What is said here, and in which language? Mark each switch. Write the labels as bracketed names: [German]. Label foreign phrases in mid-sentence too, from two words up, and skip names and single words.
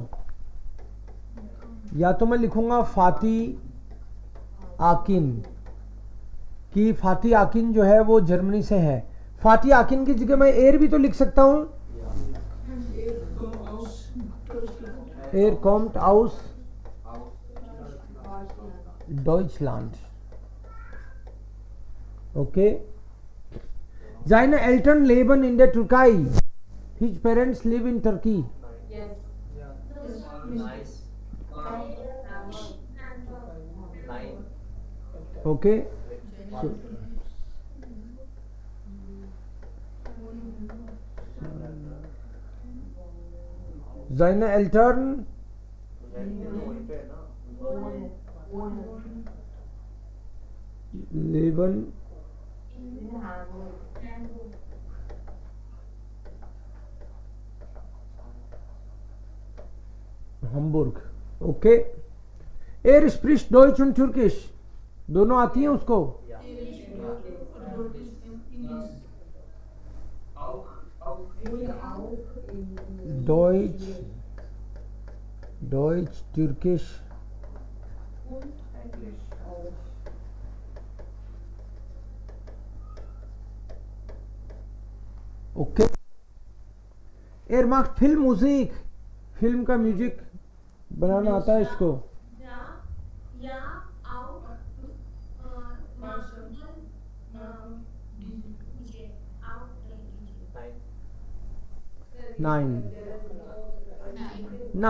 [Hindi] या तो मैं लिखूंगा फाती आकिन, कि फाती आकिन जो है वो जर्मनी से है. फाती आकिन की जगह मैं एयर भी तो लिख सकता हूं. [German] Er kommt aus Deutschland. [English] ओके. [German] Seine Eltern leben in der Türkei. [English] His parents live in Turkey. Okay. So, [German] seine Eltern leben Hamburg. [English] ओके. [German] Er spricht Deutsch und Türkisch. [Hindi] दोनों आती हैं उसको? [German] Deutsch, Türkisch. [English] ओके. [German] Er macht Filmmusik. [Hindi] फिल्म का म्यूजिक बनाना आता है इसको. मुझे आउट नहीं कीजिए। 9 9